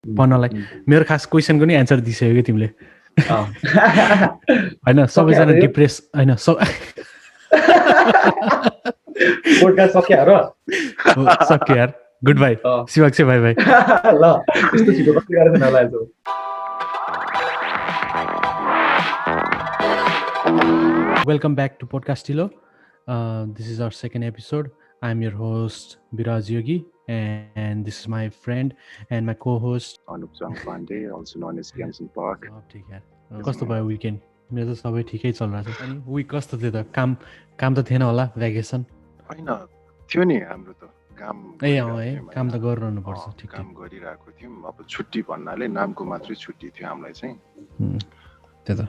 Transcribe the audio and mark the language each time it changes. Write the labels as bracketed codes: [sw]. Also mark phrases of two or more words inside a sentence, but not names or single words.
[ne] भन्नलाई मेरो खास क्वेसनको नि एन्सर दिइसक्यो कि तिमीले होइन सबैजना डिप्रेस होइन सक्यो यार [en] Good bye [ne] शिवाक्षी भाइ भाइ ल यस्तो छिटो कति गरेर नलाएको [en] Welcome back to Podcast Tilo. This is our second episode. I'm your host Biraj Yogi, and this is my friend and my co-host Anup Zhang Pandey, also known as Yanson Park. [hi] ठीक है [ne] कस्तो भयो विकेन्ड मेरो त सबै ठिकै चलिरहेको छ अनि विक कस्तो थियो त काम त थिएन होला भ्याकेसन हैन थियो नि हाम्रो त काम है काम त गरिरहनु पर्छ ठीक काम गरिरहेको थियौं अब छुट्टी भन्नाले नामको मात्रै छुट्टी थियो हामीलाई चाहिँ त्यो त